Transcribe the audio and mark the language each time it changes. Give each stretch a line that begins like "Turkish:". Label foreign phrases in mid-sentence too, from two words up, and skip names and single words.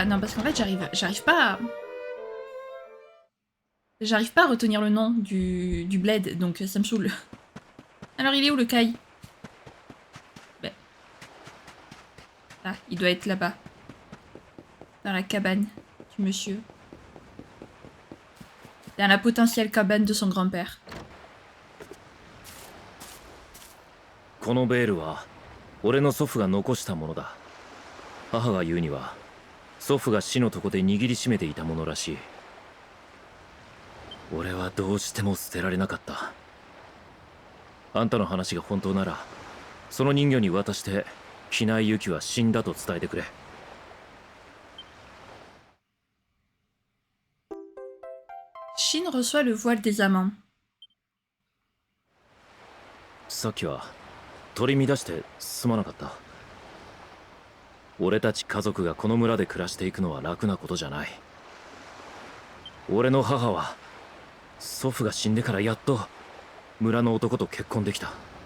French: Non, parce qu'en fait, j'arrive pas à... J'arrive pas à retenir le nom du bled, donc ça me saoule. Alors, il est où le Kai? Ben. Ah, il doit être là-bas. Dans la cabane du monsieur. Dans la potentielle cabane de son grand-père.
Japanese: このベールは俺の祖父が残したものだ。母が言うには祖父が死の床で握りしめていたものらしい。俺はどうしても捨てられなかった。あんたの話が本当ならその人魚に渡して機内ユキは死んだと伝えてくれ。
French: Shin reçoit le voile des amants.
Japanese: さっきは取り乱してすまなかった。俺たち家族がこの村で暮らしていくのは楽なことじゃない。俺の母は祖父が死んでからやっと村の男と結婚できた。